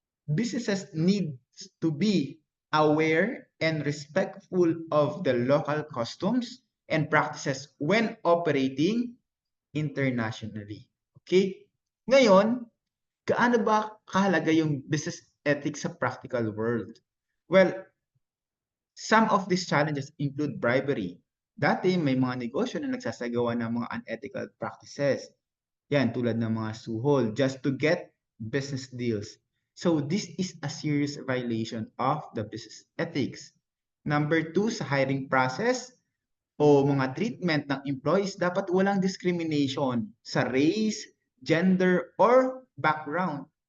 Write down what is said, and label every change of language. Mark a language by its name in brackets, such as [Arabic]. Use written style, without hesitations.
[English] Businesses need to be aware and respectful of the local customs and practices when operating internationally. Okay? [Filipino] Ngayon, gaano ba kahalaga yung business ethics sa practical world? [English] Well, some of these challenges include bribery. [Filipino] Dati may mga negosyo na nagsasagawa ng mga [English] unethical practices. [Filipino] Yan, tulad ng mga suhol [English] just to get business deals. So this is a serious violation of the business ethics. [Filipino] Number two, sa hiring process o mga treatment ng employees, dapat walang discrimination sa [English] race, gender, or background.